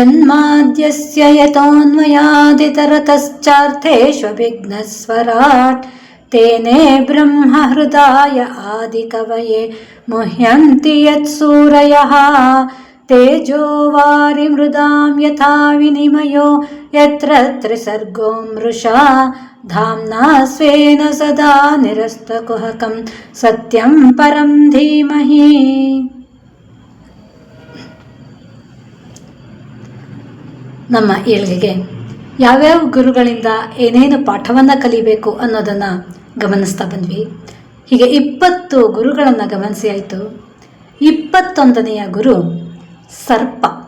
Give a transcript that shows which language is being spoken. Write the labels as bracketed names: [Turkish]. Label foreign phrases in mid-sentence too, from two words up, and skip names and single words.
[Sanskrit] ಜನ್ಮಾದ್ಯಸ್ಯ ಯತೋನ್ಮಯಾದಿತರತಶ್ಚಾರ್ಥೇಷ್ವಭಿಘ್ನಸ್ವರಾಟ್ ತೇನೇ ಬ್ರಹ್ಮ ಹೃದಯ ಆದಿಕವಯೇ ಮುಹ್ಯಂತಿ ಯತ್ಸೂರಯಃ ತೇಜೋ ವಾರಿಮೃದಾಂ ಯಥಾ ವಿನಿಮಯೋ ಯತ್ರ ತ್ರಿಸರ್ಗೋ ಮೃಷಾ ಧಾಮ್ನಾ ಸ್ವೇನ ಸದಾ ನಿರಸ್ತಕುಹಕಂ ಸತ್ಯಂ ಪರಂ ಧೀಮಹಿ. [Kannada] ನಮ್ಮ ಏಳ್ಗೆಗೆ ಯಾವ್ಯಾವ ಗುರುಗಳಿಂದ ಏನೇನು ಪಾಠವನ್ನು ಕಲಿಬೇಕು ಅನ್ನೋದನ್ನು ಗಮನಿಸ್ತಾ ಬಂದ್ವಿ. ಹೀಗೆ 20 ಗುರುಗಳನ್ನು ಗಮನಿಸಿ ಆಯಿತು. 21ನೆಯ ಗುರು ಸರ್ಪ.